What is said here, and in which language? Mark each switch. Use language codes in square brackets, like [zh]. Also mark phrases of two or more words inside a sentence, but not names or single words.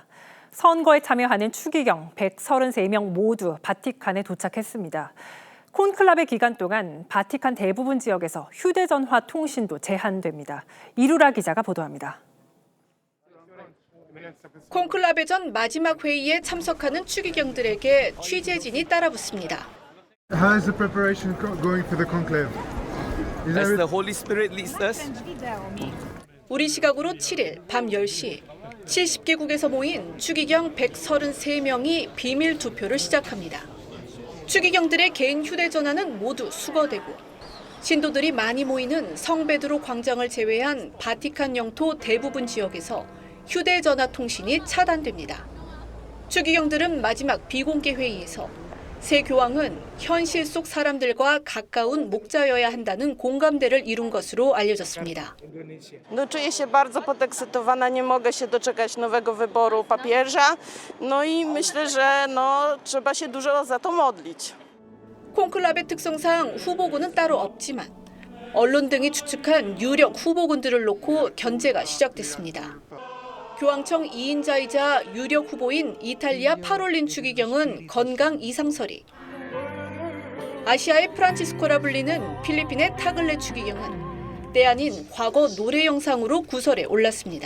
[ko] 선거에 참여하는 추기경 133명 모두 바티칸에 도착했습니다. 콘클라베 기간 동안 바티칸 대부분 지역에서 휴대전화 통신도 제한됩니다. 이루라 기자가 보도합니다. 콘클라베 전 마지막 회의에 참석하는 추기경들에게 취재진이 따라붙습니다. [en] How is the preparation going for the conclave? As the Holy Spirit leads us. [ko] 우리 시각으로 7일 밤 10시 70개국에서 모인 추기경 133명이 비밀 투표를 시작합니다. 추기경들의 개인 휴대전화는 모두 수거되고 신도들이 많이 모이는 성베드로 광장을 제외한 바티칸 영토 대부분 지역에서 휴대전화 통신이 차단됩니다. 추기경들은 마지막 비공개 회의에서 새 교황은 현실 속 사람들과 가까운 목자여야 한다는 공감대를 이룬 것으로 알려졌습니다. [pl] Czuję się bardzo podekscytowana, nie mogę się doczekać nowego wyboru papieża. No i myślę, że trzeba się dużo za to modlić. [ko] 콘클라베 특성상 후보군은 따로 없지만 언론 등이 추측한 유력 후보군들을 놓고 견제가 시작됐습니다. 교황청 2인자이자 유력 후보인 이탈리아 파롤린 추기경은 건강 이상설이, 아시아의 프란치스코라 불리는 필리핀의 타글레 추기경은 때 아닌 과거 노래 영상으로 구설에 올랐습니다.